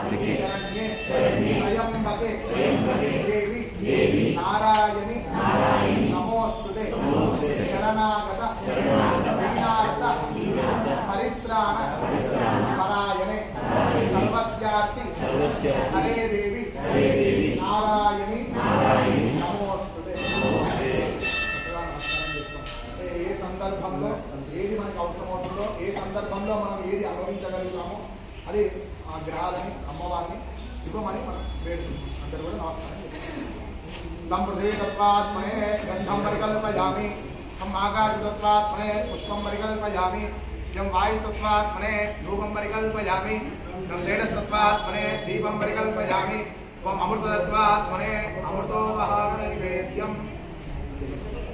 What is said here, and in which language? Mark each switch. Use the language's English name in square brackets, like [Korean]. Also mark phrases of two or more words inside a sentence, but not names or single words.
[Sanskrit] शरण्ये त्र्यंबके देवी नारायणी नमोस्तुते शरणागत दीनार्थ परित्राण परायणे सर्वस्यार्ति हरे देवी नारायणी नमोस्तुते। [Telugu] ఏ సందర్భంలో ఏది మనకు అవసరమవుతుందో ఏ సందర్భంలో మనం ఏది అనుభవించగలుగుతామో అది ఆ గ్రహాలని అమ్మవారిని ఇవ్వమని మనం వేడుకుంటాం. అందరూ కూడా నమస్కారం చేస్తాం. [Sanskrit] तं पृथिवीतत्वात्मने गन्धं परिकल्पयामि, तं आकाशतत्वात्मने पुष्पं परिकल्पयामि, यं वायुस्तत्वात्मने धूपं परिकल्पयामि, तं तेजस्तत्वात्मने दीपं परिकल्पयामि, त्वं अमृततत्वात्मने अमृतोपहार नैवेद्यं